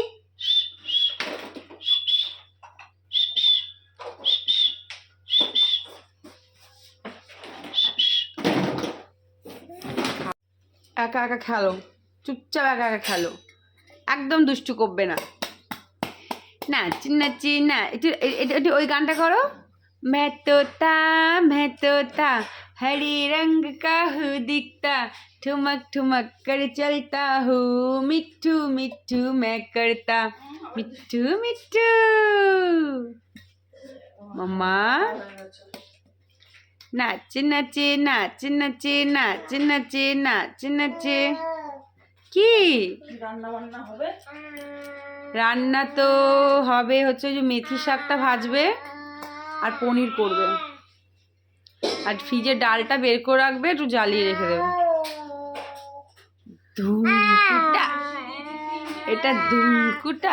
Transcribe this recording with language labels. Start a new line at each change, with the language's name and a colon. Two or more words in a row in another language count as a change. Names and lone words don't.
Bangla: একা একা খেলো, চুপচাপ একা একা খেলো, একদম দুষ্টু করবে না। নাচি নাচি না, একটু ওই গানটা করো।
Hindi: मैं तोता हरे रंग का हूँ दिखता, ठुमक ठुमक कर चलता हूँ, मिट्ठू मिट्ठू मैं करता, मिट्ठू मिट्ठू। मम्मा नाचे नाचे नाचे नाचे नाचे नाचे नाचे नाचे।
Bangla: কি রান্না তো হবে হচ্ছে যে মেথি শাকটা ভাজবে, আর পনির করবে। আর ফ্রিজে ডালটা বের করে রাখবে, একটু জ্বালিয়ে রেখে দেবে। ধুমকুটা, এটা ধুমকুটা।